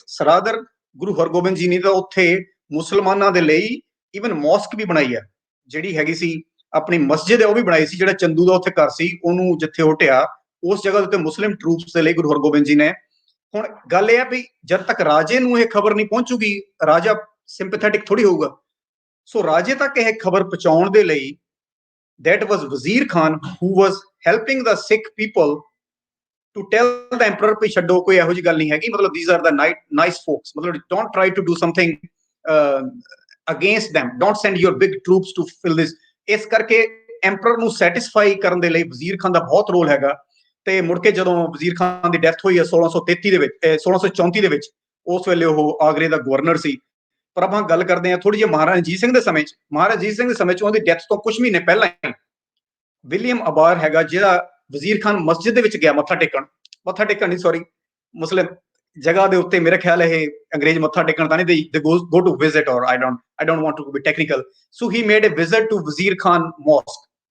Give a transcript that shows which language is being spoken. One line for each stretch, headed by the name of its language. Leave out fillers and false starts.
Punjabi: ਸਰਾਦਰ ਗੁਰੂ ਹਰਗੋਬਿੰਦ ਜੀ ਨੇ ਤਾਂ ਉੱਥੇ ਮੁਸਲਮਾਨਾਂ ਦੇ ਲਈ ਈਵਨ ਮੌਸਕ ਵੀ ਬਣਾਈ ਹੈ, ਜਿਹੜੀ ਹੈਗੀ ਸੀ ਆਪਣੀ ਮਸਜਿਦ ਹੈ, ਉਹ ਵੀ ਬਣਾਈ ਸੀ। ਜਿਹੜਾ ਚੰਦੂ ਦਾ ਉੱਥੇ ਘਰ ਸੀ, ਉਹਨੂੰ ਜਿੱਥੇ ਉਹ ਢਿਆ, ਉਸ ਜਗ੍ਹਾ ਦੇ ਉੱਤੇ ਮੁਸਲਿਮ ਟਰੂਪਸ ਦੇ ਲਈ ਗੁਰੂ ਹਰਗੋਬਿੰਦ ਜੀ ਨੇ। ਹੁਣ ਗੱਲ ਇਹ ਆ ਵੀ ਜਦ ਤੱਕ ਰਾਜੇ ਨੂੰ ਇਹ ਖਬਰ ਨਹੀਂ ਪਹੁੰਚੂਗੀ, ਰਾਜਾ ਸਿੰਪੈਥੈਟਿਕ ਥੋੜੀ ਹੋਊਗਾ। ਸੋ ਰਾਜੇ ਤੱਕ ਇਹ ਖਬਰ ਪਹੁੰਚਾਉਣ ਦੇ ਲਈ
English: that was Wazir Khan who was helping the Sikh people to tell the emperor
Punjabi: ਕਿ ਛੱਡੋ, ਕੋਈ ਇਹੋ ਜਿਹੀ ਗੱਲ ਨਹੀਂ ਹੈਗੀ, ਮਤਲਬ
English: these are the nice folks, ਮਤਲਬ don't try to do something against them, don't send your big troops to fill this।
Punjabi: ਇਸ ਕਰਕੇ ਐਂਪਰਰ ਨੂੰ ਸੈਟੀਸਫਾਈ ਕਰਨ ਦੇ ਲਈ ਵਜ਼ੀਰ ਖਾਨ ਦਾ ਬਹੁਤ ਰੋਲ ਹੈਗਾ। ਤੇ ਮੁੜ ਕੇ ਜਦੋਂ ਵਜ਼ੀਰ ਖਾਨ ਦੀ ਡੈਥ ਹੋਈ ਹੈ 1633 ਦੇ ਵਿੱਚ, 1634 ਦੇ ਵਿੱਚ, ਉਸ ਵੇਲੇ ਉਹ ਆਗਰੇ ਦਾ ਗਵਰਨਰ ਸੀ। ਪਰ ਆਪਾਂ ਗੱਲ ਕਰਦੇ ਹਾਂ ਥੋੜੀ ਜਿਹੀ ਮਹਾਰਾਜਾ ਰਣਜੀਤ ਸਿੰਘ ਦੇ ਸਮੇਂ 'ਚ। ਮਹਾਰਾਜਾ ਰਣਜੀਤ ਸਿੰਘ ਦੇ ਸਮੇਂ 'ਚ ਉਹਦੀ ਡੈਥ ਤੋਂ ਕੁਝ ਮਹੀਨੇ ਪਹਿਲਾਂ ਹੀ ਵਿਲੀਅਮ ਅਬਾਰ ਹੈਗਾ, ਜਿਹੜਾ ਵਜ਼ੀਰ ਖਾਨ ਮਸਜਿਦ ਦੇ ਵਿੱਚ ਗਿਆ ਮੱਥਾ ਟੇਕਣ ਨਹੀਂ, ਸੌਰੀ, ਮੁਸਲਿਮ ਜਗ੍ਹਾ ਦੇ ਉੱਤੇ, ਮੇਰੇ ਖਿਆਲ ਇਹ ਅੰਗਰੇਜ਼ ਮੱਥਾ ਟੇਕਣ ਤਾਂ ਨਹੀਂ,
English: they go to visit, or I don't want to be technical, so he made a visit to Wazir Khan mosque।